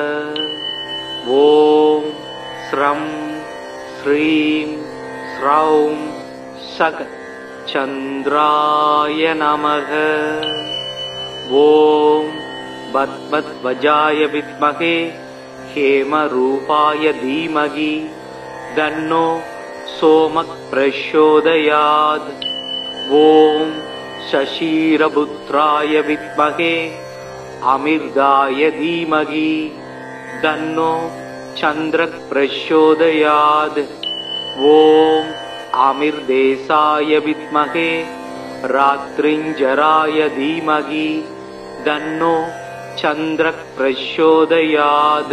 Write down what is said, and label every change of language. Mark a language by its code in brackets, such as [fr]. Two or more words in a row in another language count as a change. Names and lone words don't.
[sa] ॐ श्रां श्रीं श्रौं सः चन्द्राय नमः. ॐ पद्मध्वजाय विद्महे हेमरूपाय धीमहि तन्नो सोमः प्रचोदयात्. ஓம் शशिरपुत्राय विद्महे अमिर्दाय धीमहि तन्नो चन्द्रः प्रचोदयात्। ॐ आमिर्देशाय विद्महे रात्रिञ्जराय धीमहि तन्नो चन्द्रः प्रचोदयात्।